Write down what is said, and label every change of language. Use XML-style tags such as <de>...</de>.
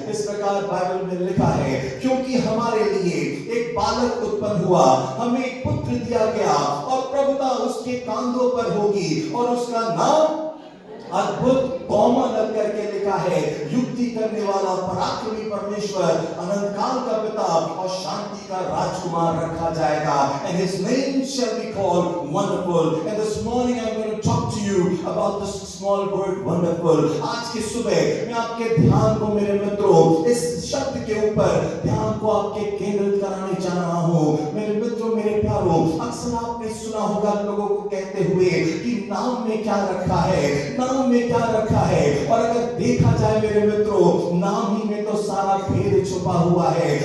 <hi>इस प्रकार बाइबल में लिखा है, क्योंकि हमारे लिए एक बालक उत्पन्न हुआ, हमें एक पुत्र दिया गया, और प्रभुता उसके कांधों पर होगी, और उसका नाम अद्भुत कोमल करके लिखा है, युक्ति करने वाला, पराक्रमी परमेश्वर, अनंत काल का पिता, और शांति का राजकुमार रखा जाएगा।</hi> <en>And his name shall be called Wonderful. And this morning I'm going to talk to you about this small word wonderful.</en> <hi>आज की सुबह मैं आपके ध्यान को मेरे मित्रों इस शब्द के ऊपर ध्यान को आपके केंद्रित कराने जा रहा हूँ। मेरे मित्रों, मेरे प्यारों, अक्सर आपने सुना होगा लोगों को कहते हुए कि नाम में क्या रखा है, नाम में क्या रखा है। और अगर देखा जाए मेरे मित्रों, नाम ही में तो सारा भेद छुपा हुआ है।</hi>